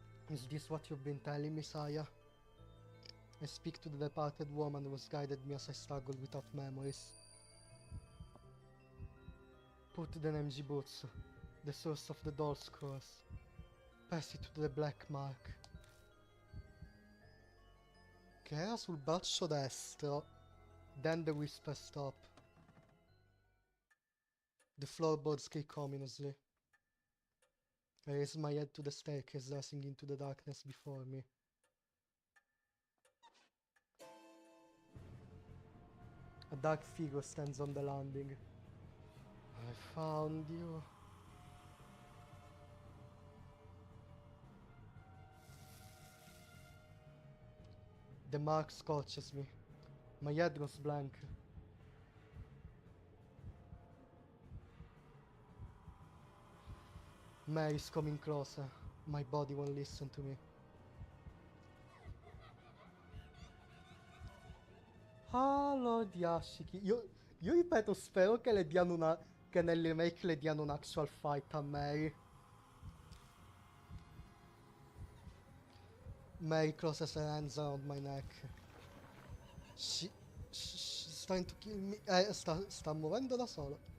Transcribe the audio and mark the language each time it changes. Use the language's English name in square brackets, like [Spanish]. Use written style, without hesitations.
[English] Is this what you've been telling me, Saya? I speak to the departed woman who has guided me as I struggled without memories. Put the Nenjibutsu, the source of the doll's curse. Pass it to the black mark. [Italian] Che era sul braccio destro. [English] Then the whispers stop. The floorboards creak ominously. I raise my head to the staircase rising into the darkness before me. A dark figure stands on the landing. I found you. The mark scorches me. My head goes blank. Mary's coming closer. My body won't listen to me. [Italian] Allora, Yashiki. Io ripeto, spero che le diano una... che nel remake le diano un [English] actual fight [Italian] a Mary. [English] Mary closes her hands around my neck. She's trying to kill me. [Italian] Sta muovendo da sola.